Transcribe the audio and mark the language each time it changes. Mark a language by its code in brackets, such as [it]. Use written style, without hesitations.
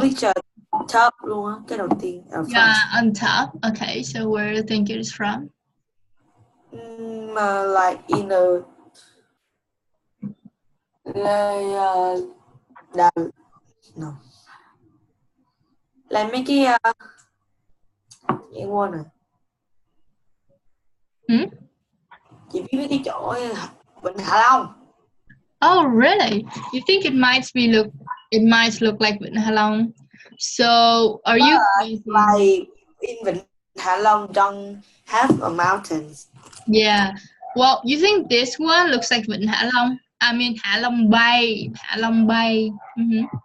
[en] picture top [vi] luôn á, cái đầu tiên ở front. [en] yeah, on top. Okay, so where do you think it is from? Like in a no. [vi] Là mấy cái em quên rồi. Chị biết mấy cái chỗ Vịnh Hạ Long. [en] Oh, really? You think it might look like Vịnh Hạ Long? So, are you like in Vịnh Hạ Long don't have a mountains? Yeah. Well, you think this one looks like Vịnh Hạ Long? I mean, Hạ Long Bay. Hạ Long Bay. Mm-hmm.